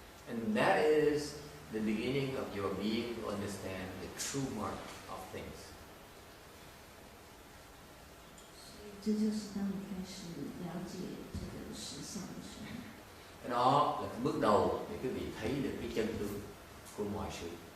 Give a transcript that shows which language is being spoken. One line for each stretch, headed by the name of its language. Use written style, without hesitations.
English: And that is the beginning of your being to understand the true mark of things.
Chinese: 这就是当你开始了解这个实相的时候。
Vietnamese: Cái đó là cái bước đầu để quý vị thấy được cái chân tướng của mọi sự.